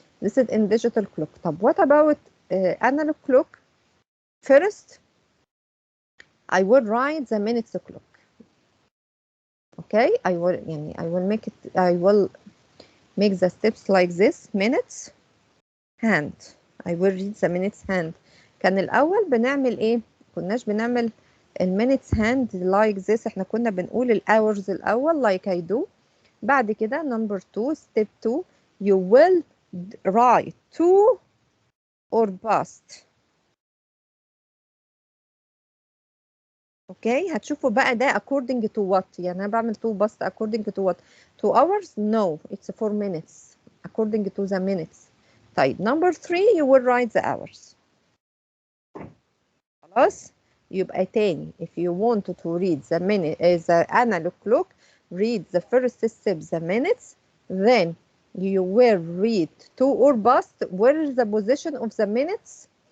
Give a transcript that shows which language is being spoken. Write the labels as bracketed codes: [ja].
[en] This is in digital clock. طب what about analog clock? First, I will write the minutes clock. Okay, I will make the steps like this. Minutes hand. I will read the minutes hand. [ar] كان الأول بنعمل إيه؟ كناش بنعمل المينتس هاند [en] like this. [ar] إحنا كنا بنقول الأورز الأول [en] like I do. [ar] بعد كده [en] number 2 step 2 you will write to or past. [ar] اوكي هتشوفوا بقى ده [en] according to what. [ar] يعني انا بعمل [en] to past according to what? 2 hours? No, it's 4 minutes according to the minutes. طيب number 3 you will write the hours. [ar] خلاص يبقى تاني [en] if you want to read the minute the analog clock, read the first step the minutes, then you will read to or past. Where is the position of the minutes?